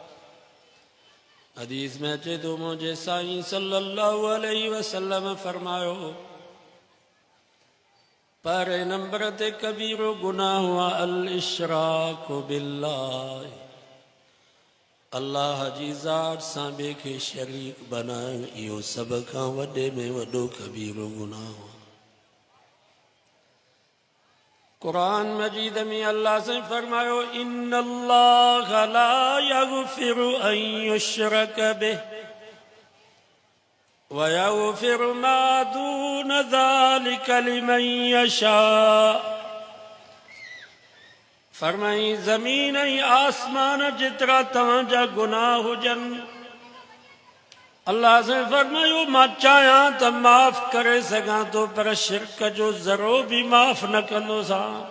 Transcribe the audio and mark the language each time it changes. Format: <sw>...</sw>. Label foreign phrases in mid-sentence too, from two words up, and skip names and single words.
<sd>हदीस में अचे तो मुझे साईं</sd> <ar>صلى الله عليه وسلم</ar> <sd>फरमायो पर नंबर ते कबीरो गुनाह हुआ</sd> <ar>الإشراك بالله,</ar> <sd>अल्लाह जी ज़ात सां ॿिए खे शरीक बनाइण। इहो सभ खां वॾे में वॾो कबीरो गुनाह हुआ। कुरान मजीद में अल्लाह से फरमायो</sd> <ar>إِنَّ اللَّهَ لَا يَغْفِرُ أَنْ يُشْرَكَ بِهِ وَيَغْفِرُ مَا دُونَ ذَٰلِكَ لِمَنْ يَشَاءُ.</ar> <sd>फरमाई ज़मीन ऐं आसमान जेतिरा तव्हांजा गुनाह हुजनि, अल्लाह से फरमायो मां चाहियां त माफ़ करे सघां थो, पर शिरक जो ज़रो बि माफ़ न कंदोसां।</sd>